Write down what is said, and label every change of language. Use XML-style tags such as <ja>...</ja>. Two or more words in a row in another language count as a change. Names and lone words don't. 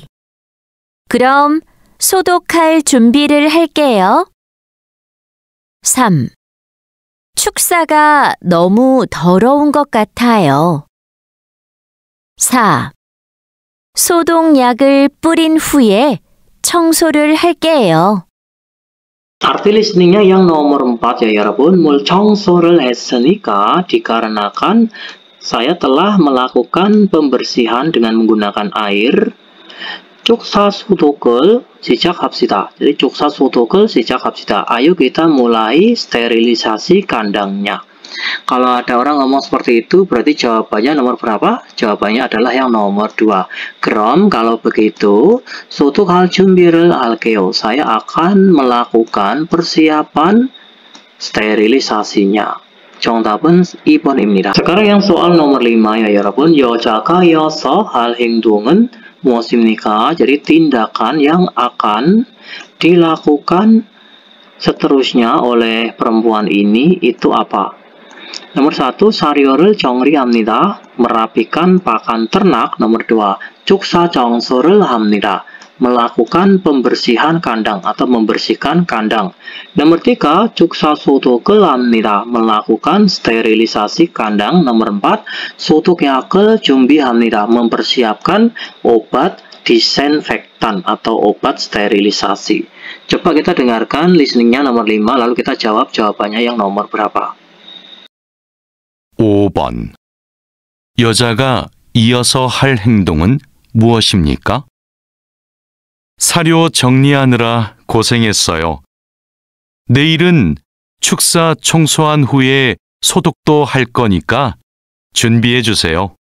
<ko>그럼 소독할 준비를 할게요. 3. 축사가 너무 더러운 것 같아요. 4. 소독약을 뿌린 후에 청소를 할게요.</ko> <id>Arti listeningnya yang nomor 4 ya 여러분.</id> <ko>물청소를 했으니까</ko> <id>dikarenakan saya telah melakukan pembersihan dengan menggunakan air.</id> <ko>축사 소독을 시작합시다. Jadi 축사 소독을 시작합시다.</ko> <id>Ayo kita mulai sterilisasi kandangnya. Kalau ada orang ngomong seperti itu, berarti jawabannya nomor berapa? Jawabannya adalah yang nomor 2. 그럼 kalau begitu,</id> <ko>소독할 준비를 할게요.</ko> <id>Saya akan melakukan persiapan sterilisasinya.</id> <ko>정답은 2번입니다.</ko> <id>Sekarang yang soal nomor 5 ya 여러분.</id> <ko>여자가 이어서 할 행동은 무엇입니까?</ko> <id>Jadi tindakan yang akan dilakukan seterusnya oleh perempuan ini itu apa? Nomor 1,</id> <ko>사료를 정리합니다.</ko> <id>merapikan pakan ternak. Nomor 2,</id> <ko>축사 청소를 합니다.</ko> <id>melakukan pembersihan kandang atau membersihkan kandang. Nomor 3,</id> <ko>축사 소독을 합니다.</ko> <id>melakukan sterilisasi kandang. Nomor 4,</id> <ko>소독약을 준비합니다.</ko> <id>mempersiapkan obat disinfektan atau obat sterilisasi. Coba kita dengarkan listeningnya nomor 5 lalu kita jawab jawabannya yang nomor berapa.</id> <ko>5번. 여자가 이어서 할 행동은 무엇입니까? 사료 정리하느라 고생했어요. 내일은 축사 청소한 후에 소독도 할 거니까 준비해 주세요.</ko>